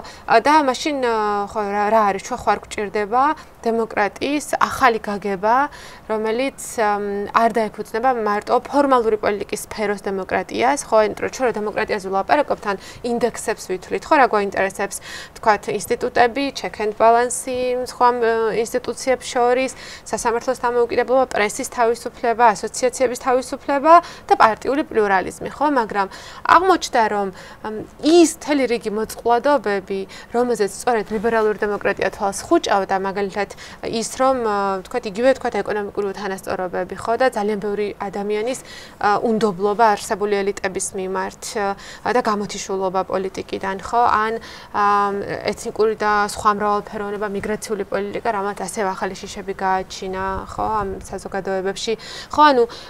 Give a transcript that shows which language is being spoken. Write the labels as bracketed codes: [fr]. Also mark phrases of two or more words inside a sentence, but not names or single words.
[ka] და მაშინ ხო რა არის, ჩვენ ხარ გვჭირდება დემოკრატიის ახალი გაგება, რომელიც არ დაეფუძნება მარტო ფორმალური პოლიტიკის სფეროს დემოკრატიას, ხო, იმიტომ რომ დემოკრატიაზე ვლაპარაკობთ, ან ინდექსებს ვითვლით, ხო, რა გვაინტერესებს, თქვათ, ინსტიტუტები, [en] check and balance, [ka] სხვა ინსტიტუციებს შორის, სასამართლოს დამოუკიდებლობა, პრესის თავისუფლება, ასოციაციების თავისუფლება და პარტიული პლურალიზმი, ხო, მაგრამ აღმოჩნდა, რომ ის მთელი რიგი მოწყვლადობები, რომელზეც სწორედ ლიბერალური დემოკრატია თვალს ხუჭავდა, მაგალითად ის რომ თქვათ იგივე თქვათ ეკონომიკური უთანასწორობები ხო და ძალიან ბევრი ადამიანის უნდობლობა არსებული ელიტების მიმართ და გამოთიშულობა პოლიტიკიდან ხო ან ეთნიკური და სხვა მრავალფეროვნება მიგრაციული პოლიტიკა რამაც ასევე ახალი შიშები გააჩინა ხო ამ საზოგადოებებში ხო ანუ